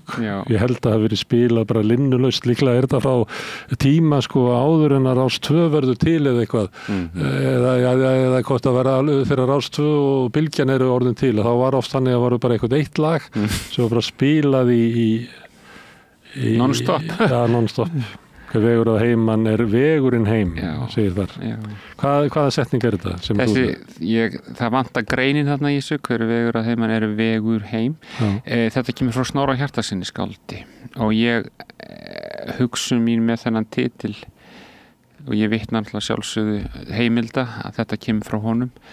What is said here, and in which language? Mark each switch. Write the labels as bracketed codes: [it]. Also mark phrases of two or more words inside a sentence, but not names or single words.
[is] Ég held að það hafi verið spilað bara linnulaust, líklega þetta frá tíma áður en að Rás 2 verður til eða eitthvað eða hvort að vera þegar Rás 2 og Bylgjan eru orðin til þá var oft þannig að varu bara eitthvað eitt lag sem var bara spilað í non-stop. Já, non-stop. Hver vegur að heiman vegurinn heim, segir þar. Hvaða setning þetta? Það vantar greinin þarna í þessu, hver vegur að heiman vegur heim. Þetta kemur frá Snorra Hjartarsyni skáldi og ég hugsa mín með þennan titil og ég vitna alltaf sjálfsögðu heimilda að þetta kemur frá honum.